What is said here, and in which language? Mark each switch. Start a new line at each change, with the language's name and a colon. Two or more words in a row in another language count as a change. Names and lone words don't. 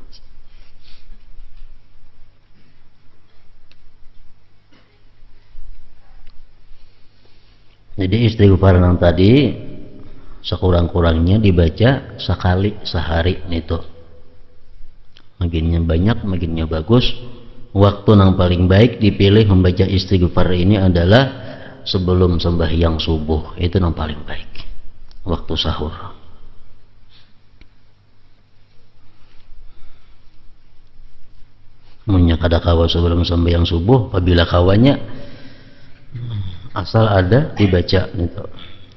Banjar: Jadi istighfar yang tadi sekurang-kurangnya dibaca sekali sehari itu. Makinnya banyak, makinnya bagus. Waktu yang paling baik dipilih membaca istighfar ini adalah sebelum sembahyang subuh. Itu yang paling baik, waktu sahur. Munya kada kawa sebelum sembahyang subuh, apabila kawanya asal ada dibaca gitu.